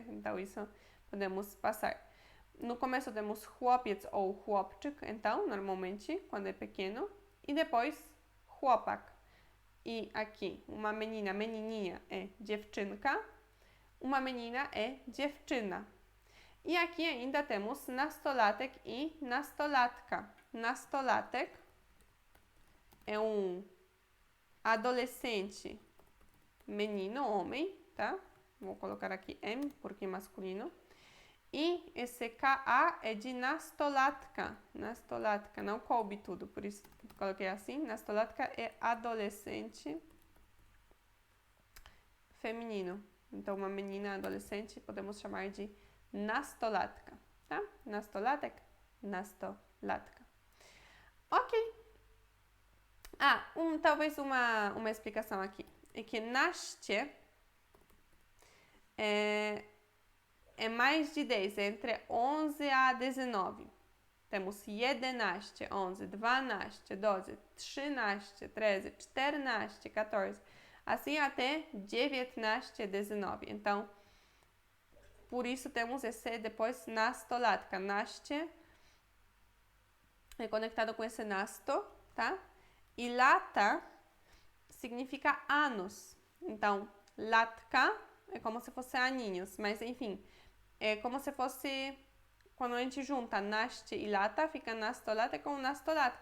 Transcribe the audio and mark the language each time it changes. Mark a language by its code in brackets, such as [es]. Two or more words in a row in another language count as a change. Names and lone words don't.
[pt] Então, isso podemos passar. No começo temos chłopiec ou chłopczyk, então, normalmente, quando é pequeno. E depois, chłopak. E aqui, uma menina, menininha é dziewczynka. Uma menina é dziewczyna. E aqui ainda temos nastolatek e nastolatka. Nastolatek é um adolescente menino, homem, tá? Vou colocar aqui M, porque é masculino. E esse KA é de nastolatka. Nastolatka, não coube tudo, por isso coloquei assim. Nastolatka é adolescente feminino. Então, uma menina adolescente podemos chamar de nastolatka, tá? [pl] Nastolatek, nastolatka. [pt] Ok. Talvez uma explicação aqui. É que naście é mais de 10, é entre 11 a 19. Temos 11, 11, 12, 12, 13, 13, 14, 14, assim até 19, 19. Então, por isso temos esse depois nastolatka. Naście é conectado com esse nasto, tá? E lata significa anos. Então, latka é como se fosse aninhos, mas enfim, é como se fosse quando a gente junta naście e lata, fica nastolatka com nastolatka.